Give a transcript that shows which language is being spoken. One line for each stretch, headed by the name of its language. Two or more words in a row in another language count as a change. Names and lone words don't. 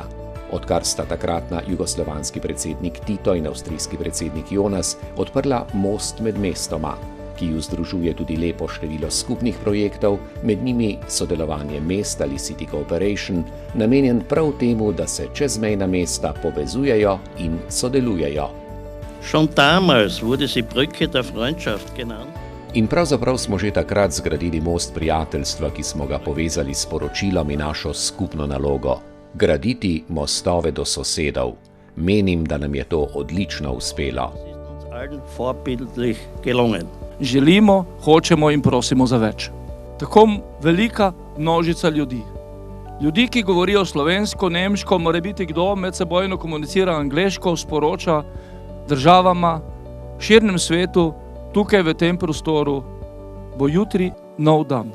Slovenian: Odkar sta takratna jugoslovanski predsednik Tito in avstrijski predsednik Jonas odprla most med mestoma, ki ju združuje tudi lepo število skupnih projektov, med njimi sodelovanje mest ali
English: City Cooperation,
Slovenian: namenjen prav temu, da se čezmejna mesta povezujejo in sodelujejo.
German: Schon damals wurde sie Brücke der Freundschaft genannt.
Slovenian: In pravzaprav smo že takrat zgradili most prijateljstva, ki smo ga povezali s sporočilom in našo skupno nalogo. Graditi mostove do sosedov. Menim, da nam je to odlično uspelo.
German: Allen vorbildlich gelungen.
Slovenian: Želimo, hočemo in prosimo za več. Tako velika množica ljudi. Ljudi, ki govorijo slovensko, nemško, mora biti kdo medsebojno komunicira angleško, sporoča državama, širnem svetu, tukaj v tem prostoru, bo jutri nov dan.